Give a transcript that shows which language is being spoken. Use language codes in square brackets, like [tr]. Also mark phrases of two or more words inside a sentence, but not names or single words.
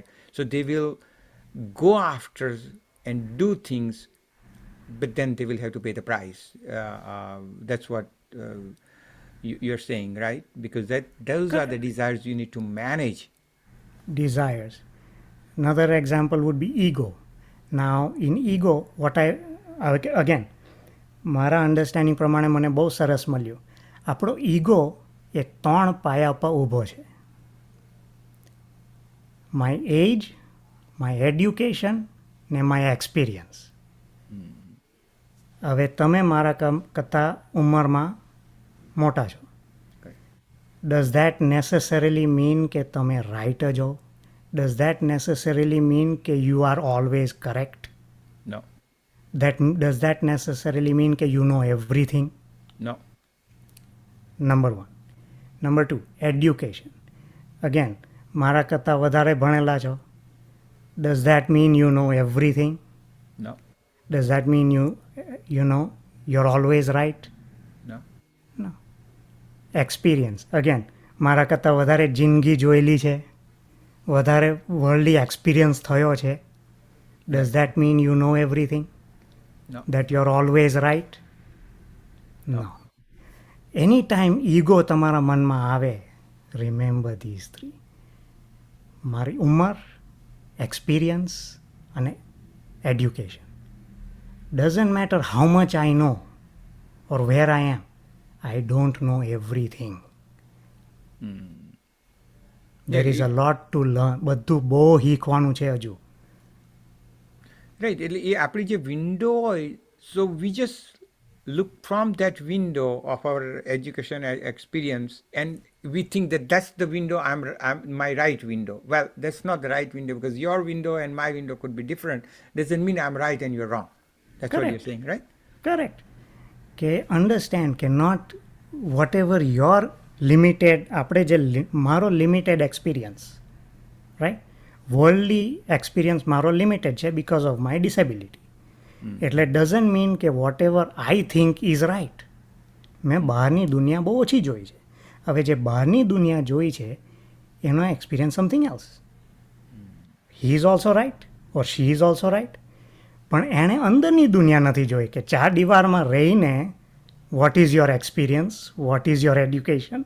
[en] So they will go after and do things, but then they will have to pay the price. That's what you're saying, right? Because those are the desires you need to manage. Desires. Another example would be ego. Now, in ego, again, [gu] મારા અન્ડરસ્ટેન્ડિંગ પ્રમાણે મને બહુ સરસ મળ્યું. આપણો ઈગો એ 3 પાયા પર ઊભો છે. [en] my age, my education ને my experience. [gu] હવે તમે મારા કરતાં ઉંમરમાં મોટા છો. [en] Does that necessarily mean [gu] કે તમે રાઈટ જ હો? [en] Does that necessarily mean કે you are always correct? No, Does that necessarily mean that you know everything? no. Number 1. Number 2, education. Again, [gu] મારા કરતાં વધારે ભણેલા છો. [en] Does that mean you know everything? No, Does that mean you know you're always right? no. No. Experience. Again, [gu] મારા કરતાં વધારે જિંદગી જોયેલી છે, વધારે [en] worldly experience [gu] થયો છે. [en] Does that mean you know everything? No. That you're always right? No. Anytime ego [gu] તમારા મનમાં આવે, [en] remember these 3. [gu] મારી ઉંમર, experience અને education. [en] Doesn't matter how much I know or where I am, I don't know everything. There is a lot to learn. [gu] બધું બહુ શીખવાનું છે હજુ. Right. એટલે એ આપણી જે વિન્ડો હોય, [en] so we just look from that window of our education experience and we think that that's the window, I'm my right window. Well, that's not the right window, because your window and my window could be different. Doesn't mean I'm right and you're wrong. That's what you're Correct. saying, right? Correct. કે understand કે not whatever your limited, [gu] આપણે જે મારો [en] limited experience, right? Worldly experience મારો limited છે because of my disability. એટલે doesn't mean કે whatever I think is right. [gu] મેં બહારની દુનિયા બહુ ઓછી જોઈ છે. હવે જે બહારની દુનિયા જોઈ છે એનો એક્સપિરિયન્સ [en] something else. he is also right or she is also right. [gu] પણ એણે અંદરની દુનિયા નથી જોઈ કે 4 દીવારમાં રહીને [en] what is your experience, what is your education.